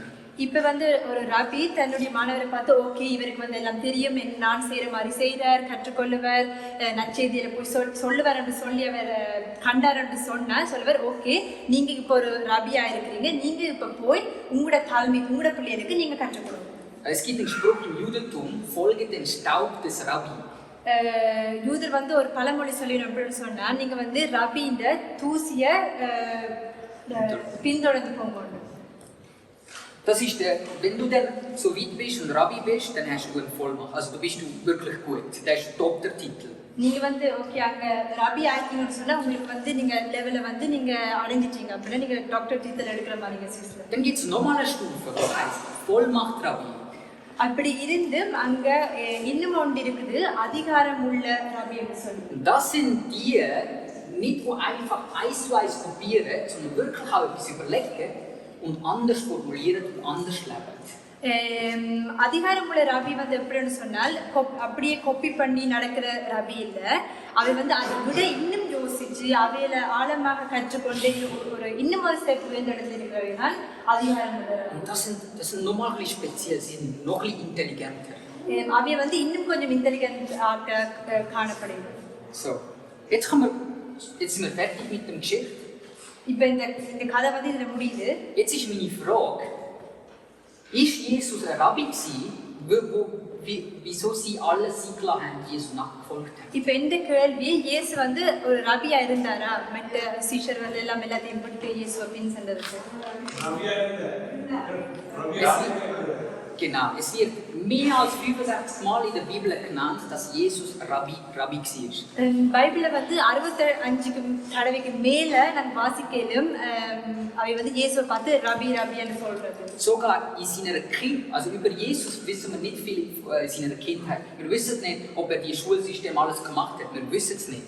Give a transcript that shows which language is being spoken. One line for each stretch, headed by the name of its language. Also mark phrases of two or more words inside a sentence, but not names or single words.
Tamil: இப்போ வந்து ஒரு ரபி தன்னுடைய மாணவரை பார்த்து ஓகே இவருக்கு வந்து எல்லாம் தெரியும், நான் செய்கிற மாதிரி செய்கிறார், கற்றுக்கொள்ளுவர், நற்செய்தியில் போய் சொல்லுவார் என்று சொல்லி அவர் கண்டார் என்று சொன்னார். சொல்லுவார் ஓகே நீங்கள் இப்போ ஒரு ரபியாக இருக்கிறீங்க, நீங்கள் இப்போ போய் உங்களோட தாழ்மை உங்களோட பிள்ளைகளுக்கு நீங்கள் கற்றுக் கொடுங்க.
German: Es gibt einen Spruch im Judentum, folge dem Staub des Rabbi.
Tamil: யூதர் வந்து ஒரு பழமொழி சொல்லணும் அப்படின்னு சொன்னா நீங்க வந்து ரபியின் தூசிய பின்தொடர்ந்து போங்க.
German: Das ist wenn du dann so weit bist und Rabbi bist, dann hast du einen Vollmacht. Also du bist wirklich gut. Das ist top der Titel.
Tamil: நீங்க வந்து ஓகே அங்க ரபி ஆயிட்டீங்கன்னு சொன்னா உங்களுக்கு வந்து நீங்க லெவல்ல வந்து நீங்க அடைஞ்சிட்டீங்க அப்படின்னா நீங்க
English: doctor teacher
Tamil: எடுக்கிற மாதிரி சிஸ்ல.
German: Dann gibt es nochmal eine Stufe, das heißt Vollmacht Rabbi.
Tamil: அப்படி இருந்து அங்க இன்னும் ஒன்று இருக்குது அதிகாரம் உள்ள ரபி என்று சொல்லி.
German: Das sind die, nicht wo einfach eins zu eins kopieren, sondern wirklich auch etwas überlegen und anders formulieren und anders leben.
Tamil: அதிகாரம் உள்ள ரபி வந்து எப்படின்னு சொன்னால் அப்படியே காப்பி பண்ணி நடக்கிற ரபி இல்லை. அவை வந்து அதை விட இன்னும் யோசிச்சு அவையில ஆழமாக கற்றுக்கொண்டு ஒரு இன்னும் ஒரு ஸ்டெப் தேர்ந்தெடுத்திருக்கிறவைதான் அதிகாரம் உள்ள ரபி.
German: Das sind nochmal ein bisschen speziell, sie sind noch ein bisschen intelligenter.
Tamil: அவை வந்து இன்னும் கொஞ்சம் இன்டெலிஜென்ட் ஆக காணப்படுகிறது.
German: So, jetzt sind wir fertig mit der Geschichte.
Tamil: இப்போ இந்த கதை வந்து இதுல முடியுது.
German: Jetzt ist meine Frage, ist Jesus ein Rabbi gewesen, wieso sie alle Siegler haben, die Jesus nachgefolgt haben?
Tamil: இப்போ இந்த கேள்வி இயேசு வந்து ஒரு ரபியா இருந்தாரா மற்ற சீஷர்கள் எல்லாம் எல்லாத்தையும் விட்டு இயேசுவை பின் சென்றதுக்கு?
German: Genau, es wird mehr als 65 Mal in der Bibel genannt, dass Jesus Rabbi war.
Tamil: பைபிள்ல வந்து 65 தடவைக்கு மேல நான் வாசிக்கலும் அவை வந்து இயேசுவை பார்த்து ரபி ரபின்னு சொல்றது.
German: Sogar in seiner Kindheit, also über Jesus wissen wir nicht viel in seiner Kindheit. Wir wissen nicht, ob die Schulsystem alles gemacht hat, wir wissen es nicht.